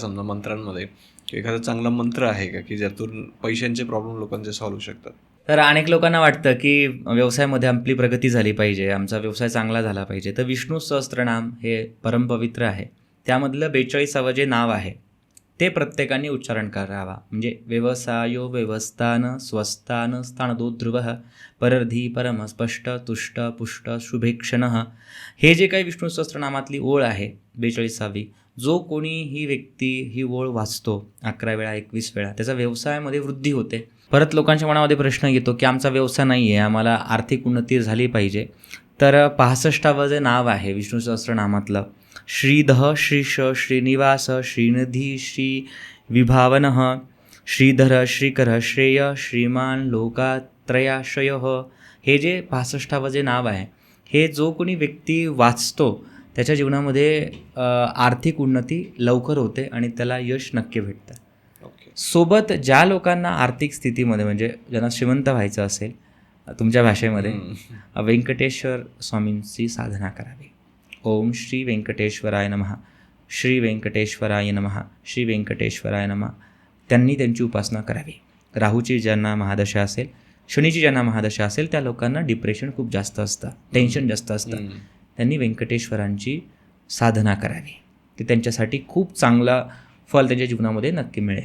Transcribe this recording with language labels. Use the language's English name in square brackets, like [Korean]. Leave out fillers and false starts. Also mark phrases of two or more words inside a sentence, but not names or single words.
[Marathi] समजा मंत्रांमध्ये एखादा चांगला मंत्र आहे का की ज्यातून पैशांचे प्रॉब्लेम लोकांचे सॉल्व्ह होऊ शकतात? तर अनेक लोकांना वाटतं की व्यवसायामध्ये आपली प्रगती झाली पाहिजे, आमचा व्यवसाय चांगला झाला पाहिजे. तर विष्णू सहस्त्रनाम हे परमपवित्र आहे. त्यामधलं 42वे जे नाव आहे ते प्रत्येकाने उच्चारण करावा. [Sanskrit] म्हणजे व्यवसायो व्यवस्थान स्वस्थान स्थानदो ध्रुव परर्धी परम स्पष्ट तुष्ट पुष्ट शुभेक्षण. [Marathi] हे जे काही विष्णू सहस्त्रनामातली ओळ आहे 42वी, जो कोणी ही व्यक्ती ही ओळ वाचतो 11 वेळा 21 वेळा, त्याचा व्यवसायामध्ये वृद्धी होते. परत लोकांच्या मनामध्ये प्रश्न येतो की आमचा व्यवसाय नाही आहे, आम्हाला आर्थिक उन्नती झाली पाहिजे. तर 65वं जे नाव आहे विष्णू सहस्त्रनामातलं, [Sanskrit] श्रीधः श्रीश श्रीनिवास श्रीनिधी श्री विभावन श्रीधर श्रीकर श्रेय श्रीमान लोकात्रयाश्रय, [Marathi] हे जे 65वं जे नाव आहे, हे जो कोणी व्यक्ती वाचतो त्याच्या जीवनामध्ये आर्थिक उन्नती लवकर होते आणि त्याला यश नक्की भेटतं. सोबत ज्या लोकांना आर्थिक स्थितीमध्ये म्हणजे ज्यांना श्रीमंत व्हायचं असेल, तुमच्या भाषेमध्ये व्यंकटेश्वर स्वामींची साधना करावी. [Sanskrit] ओम श्री व्यंकटेश्वराय नमः, श्री व्यंकटेश्वराय नमः, श्री व्यंकटेश्वराय नमः. [Marathi] त्यांनी त्यांची उपासना करावी. राहूची ज्यांना महादशा असेल, शनीची ज्यांना महादशा असेल, त्या लोकांना डिप्रेशन खूप जास्त असतं, टेन्शन जास्त असतं. त्यांनी व्यंकटेश्वरांची साधना करावी. ते त्यांच्यासाठी खूप चांगला फल त्यांच्या जीवनामध्ये नक्की मिळेल.